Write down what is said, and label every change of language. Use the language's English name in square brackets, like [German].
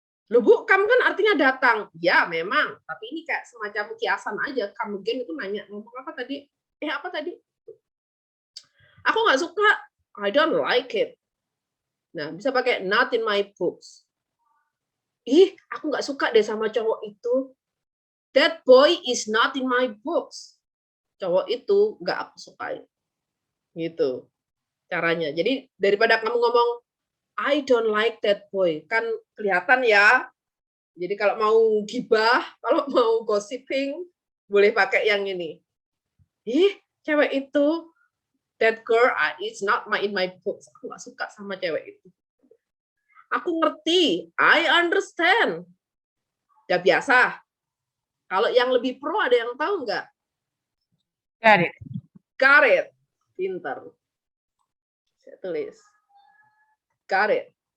[Indonesian] Loh Bu, come kan artinya datang. Ya memang, tapi ini kayak semacam kiasan aja. Come again itu nanya, ngomong apa tadi? Apa tadi? Aku nggak suka. [English] I don't like it. [Indonesian] Nah, bisa pakai [English] not in my books. [Indonesian] Aku nggak suka deh sama cowok itu. [English] That boy is not in my books. [Indonesian] Cowok itu nggak aku sukai. Gitu caranya. Jadi daripada kamu ngomong, [English] I don't like that boy. [Indonesian] Kan kelihatan ya. Jadi kalau mau gibah, kalau mau gossiping, boleh pakai yang ini. Cewek itu, [English] that girl is not in my books. [Indonesian] Aku nggak suka sama cewek itu. Aku ngerti, [English] I understand. [Indonesian] Udah biasa. Kalau yang lebih pro ada yang tahu nggak? [English] Got it. [Indonesian] Pinter. Saya tulis. [English] Got it.